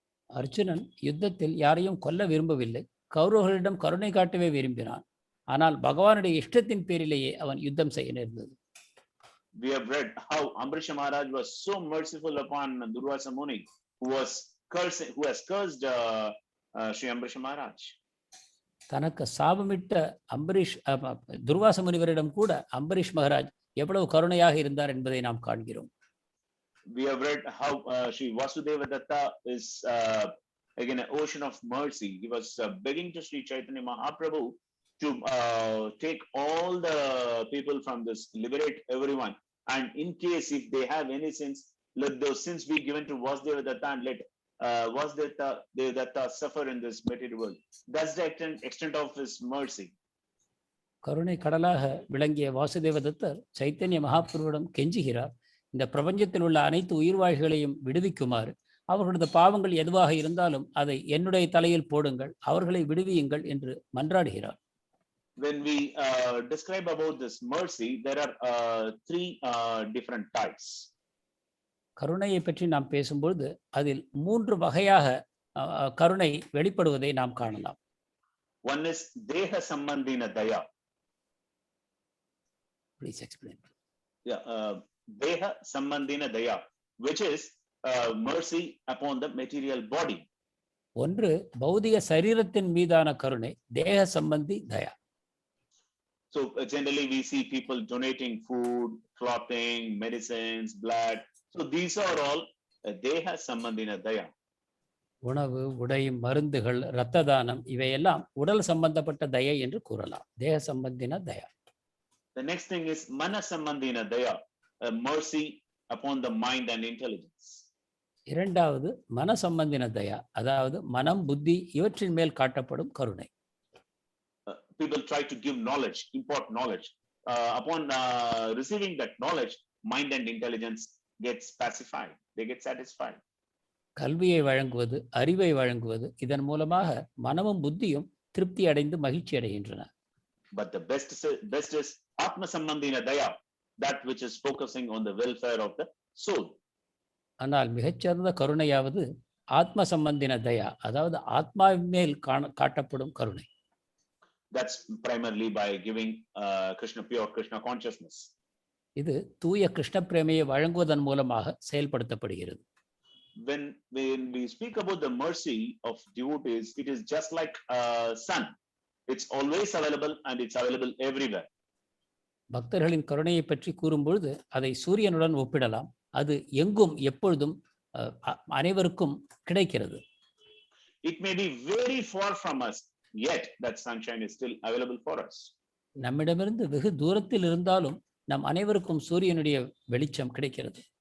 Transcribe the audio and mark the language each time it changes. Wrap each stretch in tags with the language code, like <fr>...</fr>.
<ta>அர்ஜுனன் யுத்தத்தில் யாரையும் கொல்ல விரும்பவில்லை, கௌரவர்களிடம் கருணை காட்டவே விரும்பினான். ஆனால் பகவானுடைய இஷ்டத்தின் பேரிலேயே அவன் யுத்தம் செய்ய நேர்ந்தது.</ta> <en>We have read how Ambarish Maharaj was so merciful upon Durvasa Muni, who has cursed Sri Ambarish Maharaj.</en> <ta>தனக்கு சாபமிட்ட அம்பரீஷ் துர்வாச முனிவரிடம் கூட அம்பரீஷ் மகாராஜ் எவ்வளவு கருணையாக இருந்தார் என்பதை நாம் காண்கிறோம்.</ta> <en>we have read how Sri Vasudeva Datta is again an ocean of mercy. He was begging to Sri Chaitanya Mahaprabhu to take all the people from this, liberate everyone. And in case if they have any sins, let those sins be given to Vasudeva Datta and let Vasudeva Datta suffer in this material world. That's the extent of his mercy.</en> <ta>கருணை கடலாக விளங்கிய வாசுதேவதத்தர் சைத்தன்ய மகாபிரபுவிடம் கெஞ்சுகிறார், இந்த பிரபஞ்சத்தில் உள்ள அனைத்து உயிர்வாழ்களையும் விடுவிக்குமாறு, அவர்களது பாவங்கள் எதுவாக இருந்தாலும் அதை என்னுடைய தலையில் போடுங்கள், அவர்களை விடுவியுங்கள் என்று மன்றாடுகிறார்.</ta> <en>When we describe about this mercy, there are three different types.</en> <ta>கருணையை பற்றி நாம் பேசும்பொழுது அதில் 3 வகையாக கருணை வெளிப்படுவதை நாம் காணலாம்.</ta> <en>One is Deha Sambandhina Daya. Please explain. Yeah, Deha Sambandhina Daya, which is mercy upon the material body.</en> <ta>ஒன்று பௌதிக சரீரத்தின் மீதான கருணை, தேக சம்பந்தி தயா.</ta> <en>So generally we see people donating food, clothing, medicines, blood. So these are all Deha Sambandhina Daya.</en> <ta>உணவு, உடை, மருந்துகள், இரத்த தானம், இவையெல்லாம் உடல் சம்பந்தப்பட்ட தயை என்று கூறலாம். தேக சம்பந்தின தயா.</ta> <en>The next thing is Mana Sambandhina Daya, mercy upon the mind and intelligence.</en> <ta>இரண்டாவது மன சம்பந்தின தயா, அதாவது மனம், புத்தி இவற்றின் மேல் காட்டப்படும் கருணை.</ta> <en>People try to give knowledge, impart knowledge. Upon receiving that knowledge, mind and intelligence gets pacified. They get satisfied.</en> <ta>கல்வியை வழங்குவது, அறிவை வழங்குவது, இதன் மூலமாக மனமும் புத்தியும் திருப்தி அடைந்து மகிழ்ச்சி அடைகின்றன.</ta> <en>But the best is Atma Sambandhina Daya, that which is focusing on the welfare of the soul.</en> <ta>ஆனால் மிகச்சிறந்த கருணையாவது ஆத்ம சம்பந்தின தயா, அதாவது ஆத்மாவின் மேல் காட்டப்படும் கருணை.</ta> <en>That's primarily by giving Krishna, pure Krishna consciousness.</en> <ta>இது தூய கிருஷ்ண பிரேமையை வழங்குவதன் மூலமாக செயல்படுத்தப்படுகிறது.</ta> <en>When we speak about the mercy of devotees, it is just like sun. It's always available and it's available everywhere.</en> <ta>பக்தர்களின் கருணையை பற்றி கூறும்பொழுது அதை சூரியனுடன் ஒப்பிடலாம். அது எங்கும் எப்பொழுதும் அனைவருக்கும் கிடைக்கிறது.</ta> <en>It may be very far from us, yet that sunshine is still available for us.</en> <ta>நம்மிடமிருந்து வெகு தூரத்தில் இருந்தாலும் நம் அனைவருக்கும் சூரியனுடைய வெளிச்சம் கிடைக்கிறது.</ta>